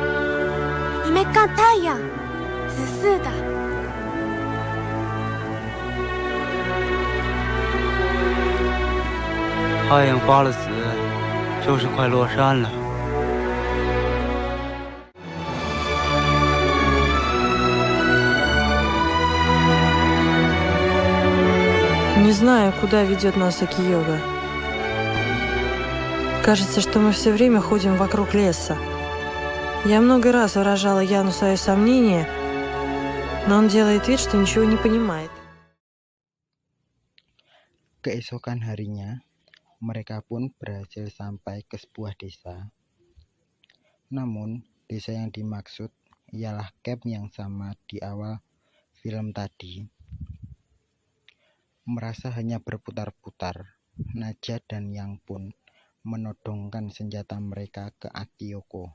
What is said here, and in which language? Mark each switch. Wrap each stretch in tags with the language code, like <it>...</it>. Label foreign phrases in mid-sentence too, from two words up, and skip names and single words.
<zh>你没看太阳，紫色的。太阳发了紫，就是快落山了。</zh> <ru>Не знаю, куда ведет нас Акиёга. Кажется, что мы все время ходим вокруг леса. Я много раз выражала Яну свое сомнение, но он делает вид, что ничего не понимает.</ru> <id>Keesokan harinya, mereka pun berhasil sampai ke sebuah desa. Namun, desa yang dimaksud ialah camp yang sama di awal film tadi. Merasa hanya berputar-putar, Nadja dan Yang pun menodongkan senjata mereka ke Akiyoko.</id>